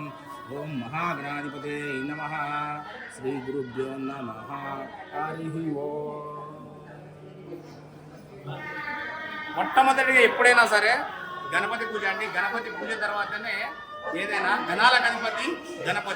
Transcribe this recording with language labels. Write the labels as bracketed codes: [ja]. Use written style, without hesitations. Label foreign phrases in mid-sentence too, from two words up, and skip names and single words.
[sa] ओम महागणाधिपतये नमः। श्री गुरुभ्यो नमः। हरिः ओम। [te] మొట్టమొదటిగా ఎప్పుడైనా సరే గణపతి పూజ అండి. గణపతి పూజ తర్వాతనే ఏదైనా గణాలకు అధిపతి గణపతి.